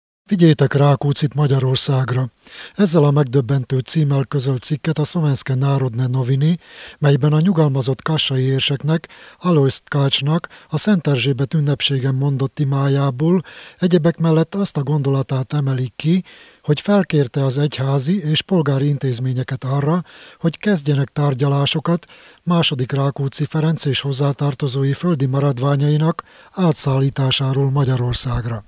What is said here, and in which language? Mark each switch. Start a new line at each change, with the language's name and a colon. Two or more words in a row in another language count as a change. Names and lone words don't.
Hungarian: Vigyétek Rákóczit Magyarországra! Ezzel a megdöbbentő címmel közölt cikket a Slovenské národné noviny, melyben a nyugalmazott kassai érseknek, Alojz Tkácsnak a Szent Erzsébet ünnepségen mondott imájából egyebek mellett azt a gondolatát emelik ki, hogy felkérte az egyházi és polgári intézményeket arra, hogy kezdjenek tárgyalásokat második Rákóczi Ferenc és hozzátartozói földi maradványainak átszállításáról Magyarországra.